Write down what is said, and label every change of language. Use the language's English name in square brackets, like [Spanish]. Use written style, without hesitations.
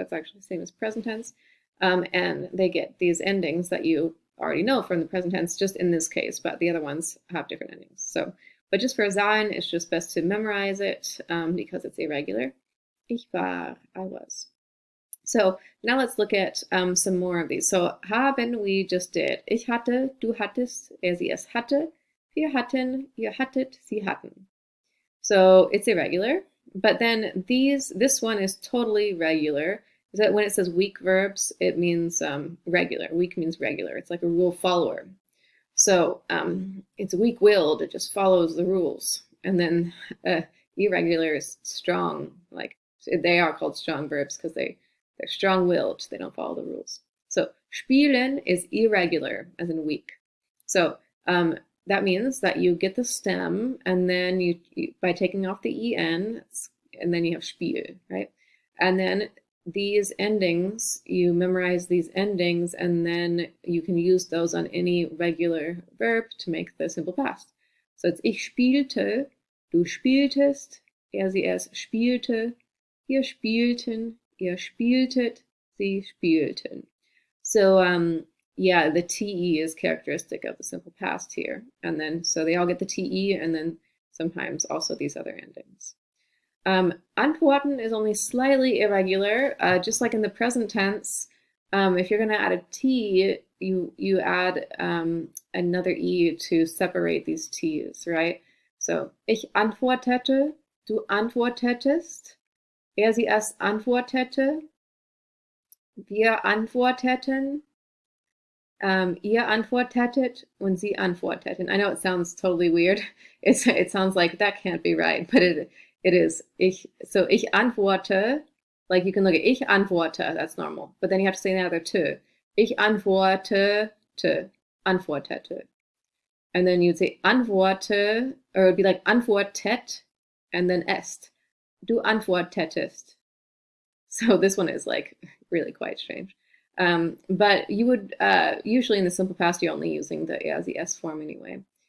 [English] That's actually the same as present tense. And they get these endings that you already know from the present tense, just in this case, but the other ones have different endings. So, but just for sein, it's just best to memorize it because it's irregular. [German] Ich war, [English] I was. So now let's look at some more of these. So haben we just did. [German] Ich hatte, du hattest, er, sie, es hatte. Wir hatten, ihr hattet, sie hatten. [English] So it's irregular. But then this one is totally regular. Is that when it says weak verbs, it means regular. Weak means regular. It's like a rule follower. So it's weak-willed. It just follows the rules. And then irregular is strong. Like they are called strong verbs because they're strong-willed. They don't follow the rules. So spielen is irregular, as in weak. So that means that you get the stem, and then you by taking off the en, and then you have spiel, right? And then these endings, you memorize these endings, and then you can use those on any regular verb to make the simple past. So it's [German] ich spielte, du spieltest, er, sie, es spielte, wir spielten, ihr spieltet, sie spielten. [English] So yeah, the TE is characteristic of the simple past here. And then, so they all get the TE, and then sometimes also these other endings. Antworten is only slightly irregular, just like in the present tense. If you're going to add a T, you add another E to separate these T's, right? [German] So, ich antwortete, du antwortetest, er, sie, es antwortete, wir antworteten, ihr antwortetet, und sie antworteten. [English] I know it sounds totally weird. It sounds like that can't be right, but it is. [German] Ich antworte, [English] like you can look at [German] ich antworte, [English] that's normal. But then you have to say the other two. [German] Ich antwortete, antwortete. [English] And then you'd say antworte, or it would be like antwortet, and then est. [German] Du antwortetest. [English] So this one is like really quite strange. But you would, usually in the simple past, you're only using the S form anyway.